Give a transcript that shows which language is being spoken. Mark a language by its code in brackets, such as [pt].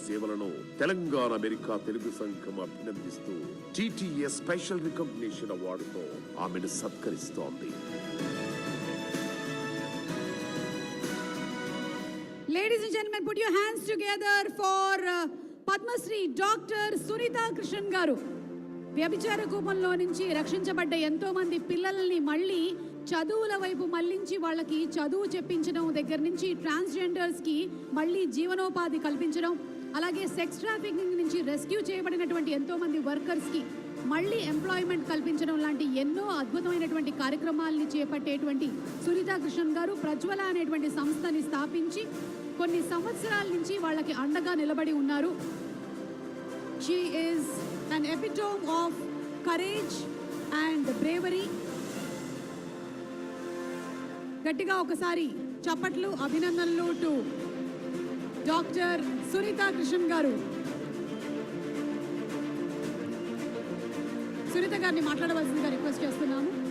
[te] సేవలను తెలంగాణ అమెరికా తెలుగు సంఘం అభినందిస్తూ టీటీఏ స్పెషల్ రికగ్నిషన్ అవార్డుతో ఆమెను సత్కరిస్తోంది. [en] Ladies and gentlemen, put your hands together for Padma Shri Dr. Sunita Krishan garu. [te] వ్యభిచార కూపంలో నుంచి రక్షించబడ్డ ఎంతో మంది పిల్లల్ని మళ్ళీ చదువుల వైపు మళ్లించి వాళ్ళకి చదువు చెప్పించడం దగ్గర నుంచి ట్రాన్స్జెండర్స్కి మళ్ళీ జీవనోపాధి కల్పించడం, అలాగే సెక్స్ ట్రాఫికింగ్ నుంచి రెస్క్యూ చేయబడినటువంటి ఎంతో మంది వర్కర్స్కి మళ్ళీ ఎంప్లాయ్మెంట్ కల్పించడం లాంటి ఎన్నో అద్భుతమైనటువంటి కార్యక్రమాలని చేపట్టేటువంటి సునీతా కృష్ణన్ గారు ప్రజ్వల అనేటువంటి సంస్థని స్థాపించి కొన్ని సంవత్సరాల నుంచి వాళ్ళకి అండగా నిలబడి ఉన్నారు. [en] She is an epitome of courage and bravery. [te] గట్టిగా ఒకసారి చప్పట్లు, అభినందనలు టు డాక్టర్ సునీతా కృష్ణన్ గారు. సునీత గారిని మాట్లాడవలసిందిగా రిక్వెస్ట్ చేస్తున్నాము.